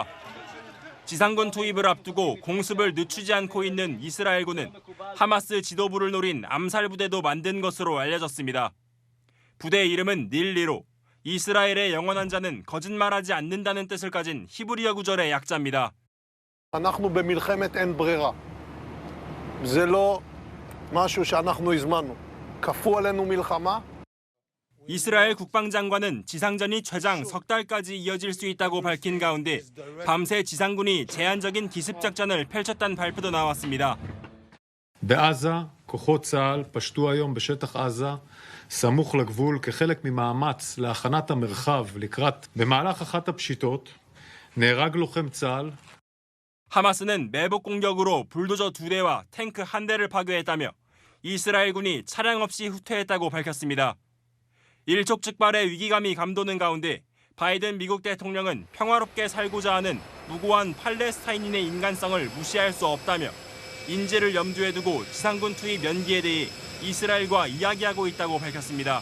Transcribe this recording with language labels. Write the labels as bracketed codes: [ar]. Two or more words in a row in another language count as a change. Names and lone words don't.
[ko] 지상군 투입을 앞두고 공습을 늦추지 않고 있는 이스라엘군은 하마스 지도부를 노린 암살 부대도 만든 것으로 알려졌습니다. 부대의 이름은 닐리로, 이스라엘의 영원한 자는 거짓말하지 않는다는 뜻을 가진 히브리어 구절의 약자입니다. [he] אנחנו במלחמת אין ברירה. זה לא משהו שאנחנו הזמנו. כפו עלינו מלחמה. [ko] 이스라엘 국방장관은 지상전이 최장 석 달까지 이어질 수 있다고 밝힌 가운데 밤새 지상군이 제한적인 기습작전을 펼쳤다는 발표도 나왔습니다. [he] בעזה, כוחות צה"ל פשטו היום בשטח עזה, סמוך לגבול כחלק ממאמץ להכנת המרחב במהלך אחת הפשיטות, נהרג לוחם צה"ל. [ko] 하마스는 매복 공격으로 불도저 2대와 탱크 1대를 파괴했다며 이스라엘군이 차량 없이 후퇴했다고 밝혔습니다. 일촉즉발의 위기감이 감도는 가운데 바이든 미국 대통령은 평화롭게 살고자 하는 무고한 팔레스타인인의 인간성을 무시할 수 없다며 인재를 염두에 두고 지상군 투입 연기에 대해 이스라엘과 이야기하고 있다고 밝혔습니다.